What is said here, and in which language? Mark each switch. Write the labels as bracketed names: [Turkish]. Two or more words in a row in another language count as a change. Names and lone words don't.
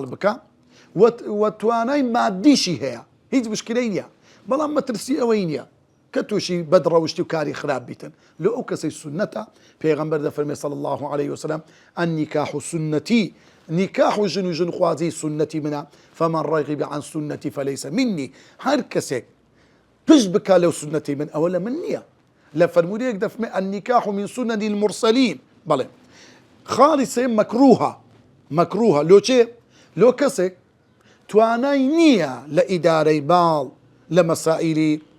[Central Kurdish] بکە و توانای مادیشی هەیە هیچ مشکلەی نییە بەڵام مەترسی ئەوەی نییە کە تووشی بەدڕەوشتی و کاری خراپ بیتن لۆ ئەو کەسەی سونەتە پێغەمبەر دەفەرمێ [Arabic] صلی الله عليه وسلم النکاح سنەتی [Central Kurdish] نکاح و ژن خوازی سنەتی منە [Arabic] فمن رغب عن سنەتی فليس مني [Central Kurdish] هەر کەسێک پشت بکا لەو سنەتی من ئەوە لە من نییە لە فەرمودەیەک دەفەرمێ [Arabic] النکاح من سنن المرسلین [Central Kurdish] بەڵێ خاڵی سێم مەکروهە لۆ چێ لۆ کەسێک توانای نییە لە ئیدارەی ماڵ لە مەسائیلی